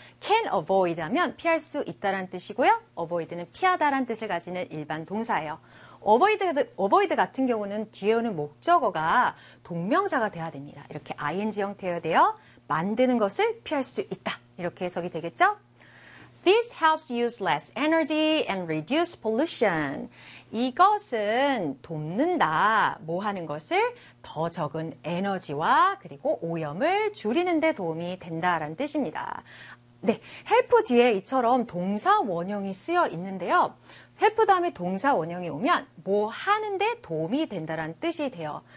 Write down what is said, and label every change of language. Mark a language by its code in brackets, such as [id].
[ko] can avoid 하면 피할 수 있다라는 뜻이고요. avoid는 피하다라는 뜻을 가지는 일반 동사예요. avoid 같은 경우는 뒤에 오는 목적어가 동명사가 돼야 됩니다. 이렇게 ing 형태가 되어 만드는 것을 피할 수 있다. 이렇게 해석이 되겠죠? [en] This helps use less energy and reduce pollution. [ko] 이것은 돕는다. 뭐 하는 것을 더 적은 에너지와 그리고 오염을 줄이는 데 도움이 된다라는 뜻입니다. 네, help 뒤에 이처럼 동사 원형이 쓰여 있는데요. help 다음에 동사 원형이 오면 뭐 하는 데 도움이 된다라는 뜻이 돼요.